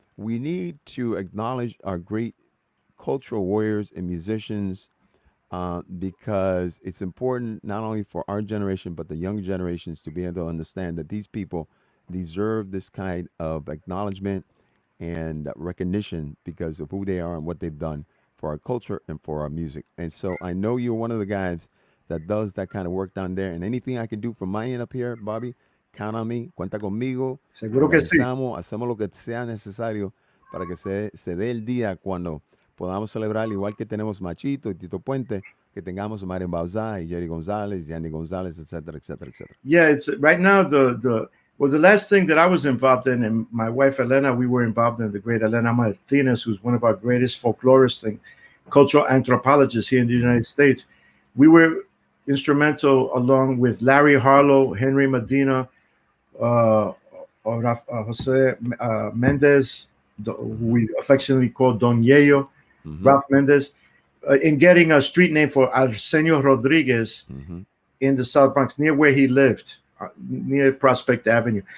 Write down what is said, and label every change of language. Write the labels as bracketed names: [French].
[English] We need to acknowledge our great cultural warriors and musicians, because it's important not only for our generation but the young generations to be able to understand that these people deserve this kind of acknowledgement and recognition because of who they are and what they've done for our culture and for our music. And so I know you're one of the guys that does that kind of work down there. And anything I can do from my end up here, Bobby, count on me, [Spanish] cuenta conmigo, Seguro que sí. organizamos, hacemos lo que sea necesario para que se dé el día cuando podamos celebrar, igual que tenemos Machito y Tito Puente, que tengamos a Mario Bauzá y Jerry González y Andy González, etcétera, etcétera, etcétera. [English] Yeah, it's right now the last thing that I was involved in, and my wife Elena, we were involved in, the great Elena Martinez, who's one of our greatest folklorists and cultural anthropologists here in the United States. We were instrumental, along with Larry Harlow, Henry Medina, Jose Mendez, who we affectionately call Don Yello, Ralph Mendez, in getting a street name for Arsenio Rodriguez in the South Bronx, near where he lived, near Prospect Avenue.